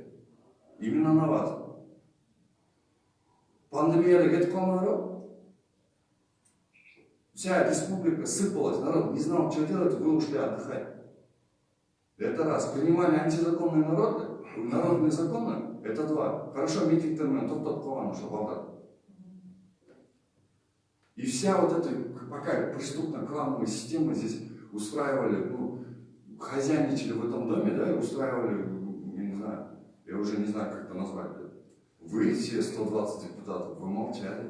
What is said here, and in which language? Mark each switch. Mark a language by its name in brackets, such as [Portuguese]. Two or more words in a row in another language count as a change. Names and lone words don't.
[Russian] Именно на вас. [Kyrgyz] Пандемия кетип калмадыбы? [Russian] Вся республика сыпалась, народ не знал, что делать, вы ушли отдыхать. Это раз. Принимали антизаконные народные законы, это 2. Хорошо, [Kyrgyz] митингтермен, топ кылган ошо балдар. [Russian] И вся вот эта пока преступно-клановая система здесь устраивали, хозяйничали в этом доме, да, и устраивали, я не знаю, я уже не знаю, как это назвать. Вы, все 120 депутатов, вы молчали.